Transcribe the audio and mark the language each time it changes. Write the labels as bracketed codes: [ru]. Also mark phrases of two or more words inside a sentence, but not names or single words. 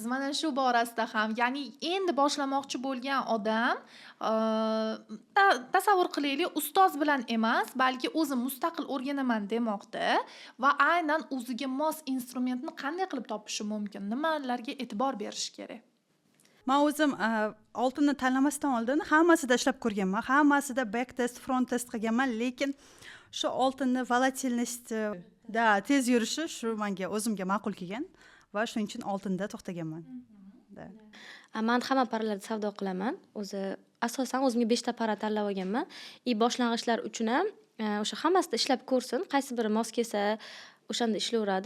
[uz] Mana shu borasida ham, ya'ni endi boshlamoqchi bo'lgan odam tasavvur qilaylik, ustoz bilan emas, balki o'zim mustaqil o'rganaman demoqda va aynan o'ziga mos instrumentni qanday qilib topishi mumkin? Nimalarga e'tibor berish kerak? Men o'zim oltinni tanlamasdan oldin hammasida ishlab ko'rganman, hammasida [en] back test, front test [uz] qilganman, lekin shu oltinni volatilnosti tez yurishi shu menga o'zimga ma'qul kelgan va shuning uchun oltinda to'xtaganman. Men hamma paralarda savdo qilaman. Asosan o'zimga 5 ta para tanlab olganman. Boshlang'ichlar uchun ham o'sha hammasida ishlab ko'rsin, qaysi biri mos kelsa, o'shanda ishlayveradi.